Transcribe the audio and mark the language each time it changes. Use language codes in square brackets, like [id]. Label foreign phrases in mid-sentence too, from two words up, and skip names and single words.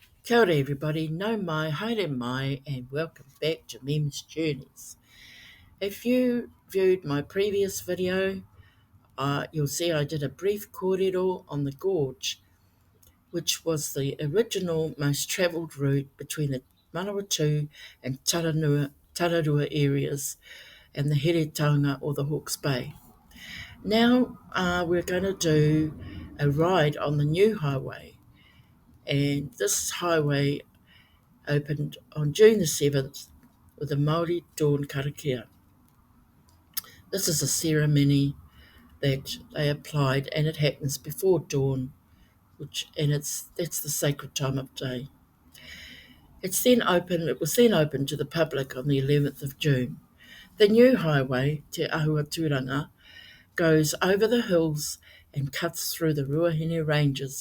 [mi] Kia ora everybody, no mai, haere mai, [en] and welcome back to MEM's Journeys. If you viewed my previous video, you'll see I did a brief kōrero on the gorge, which was the original most travelled route between the Manawatu and Tararua areas and the Heretaunga or the Hawke's Bay. Now we're going to do a ride on the new highway, and this highway opened on June the 7th with a Māori dawn karakia. This is a ceremony that they applied, and it happens before dawn, that's the sacred time of day. It was then opened to the public on the 11th of June. The new highway, Te Ahu Turanga, goes over the hills and cuts through the Ruahine Ranges.